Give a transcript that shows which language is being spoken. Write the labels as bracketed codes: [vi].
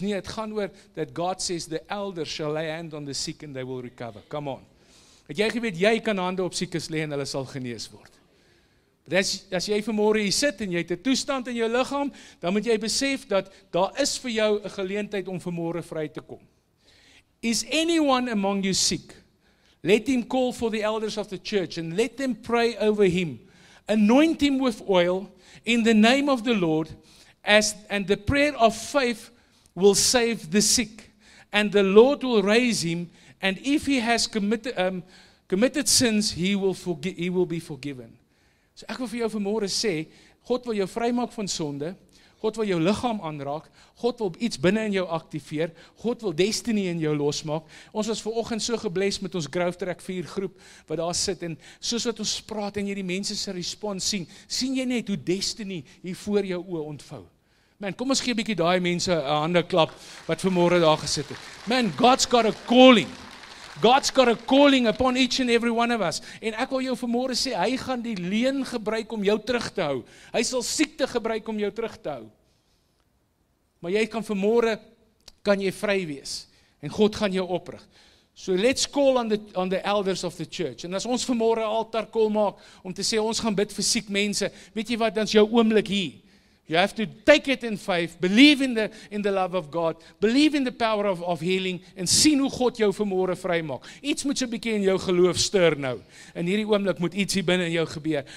[af] Nee, het gaan oor [en] that God says the elders shall lay hand on the sick and they will recover. Come on. [af] Het jy geweet jy kan hande op siekes lê en hulle sal genees word? As jy vanmôre hier sit en jy het 'n toestand in jou liggaam, dan moet jy besef dat daar is vir jou 'n geleentheid om vanmôre vry te kom. [en] Is anyone among you sick? Let him call for the elders of the church and let them pray over him. Anoint him with oil in the name of the Lord, and the prayer of faith will save the sick. And the Lord will raise him, and if he has committed sins, he will be forgiven. [af] So ek wil vir jou vanmôre sê, God wil jou vrymaak van sonde, God wil jou liggaam aanraak, God wil iets binne in jou aktiveer, God wil destiny in jou losmaak. Ons was vanoggend so gebless met ons Growth Track 4 groep, wat daar sit, en soos wat ons praat en jy die mense se respons sien jy net hoe destiny hier voor jou oë ontvou. Man, kom ons gee 'n bietjie daai mense 'n hande klap, wat vanmôre daar gesit het. [en] Man, God's got a calling. God's got a calling upon each and every one of us. [af] En ek wil jou vanmôre sê, hy gaan die leuen gebruik om jou terug te hou. Hy sal siekte gebruik om jou terug te hou. Maar jy kan vanmôre, kan jy vry wees. En God gaan jou oprig. [en] So let's call on the elders of the church. [af] En as ons vanmôre 'n altaar call maak, om te sê ons gaan bid vir siek mense, weet jy wat, dan is jou oomblik hier. [en] You have to take it in faith, believe in the love of God, believe in the power of healing, [af] en sien hoe God jou vanmôre vrymaak. Iets moet so 'n bietjie in jou geloof stuur nou. In hierdie oomblik moet iets hier binne in jou gebeur.